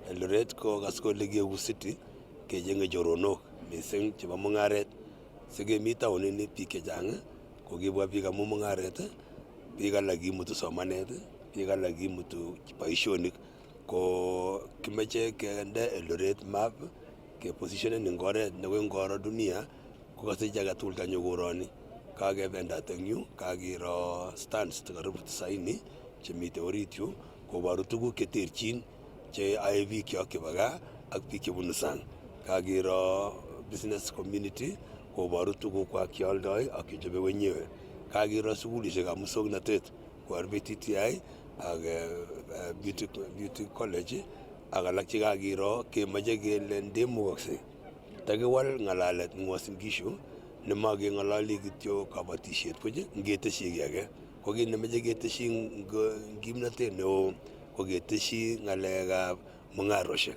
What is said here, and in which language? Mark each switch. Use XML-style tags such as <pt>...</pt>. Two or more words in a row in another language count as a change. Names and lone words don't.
<kln>Eldoret ko kas kole keegu city kechenge choronok mising chebo mung'aret sikemi taonini biik chechang ko kibwa biik amu mung'aret, biik alak kimutu somanet, biik alak kimutu boisionik ko kimeche kende Eldoret map ke positionen eng oret nekoi ngoro dunia ko kasich age tugul kanyo koroni. Kakebendat eng yu, kakiro stands karibu 90 chemite orit yu koboru tuguk cheterchin che ae biik kyok chebo gaa ak biik chebunu sang. Kakiro</kln> <en>business community</en> <kln>koboru tuguk kwak cheoldoi ak chechobe wenyewe. Kakiro sukulishek ab muswoknotet ko RBTTI ak beauty college ak alak chekakiro kemoche kele ndemukokse takiwal ng'alalet eng Uasin Gishu nemakeng'ololi kityo kabatisiet buch ngeteshi kiy age ko kit nemoche keteshi kimnotet neo ko keteshi ng'alekab mung'aroshek.</kln>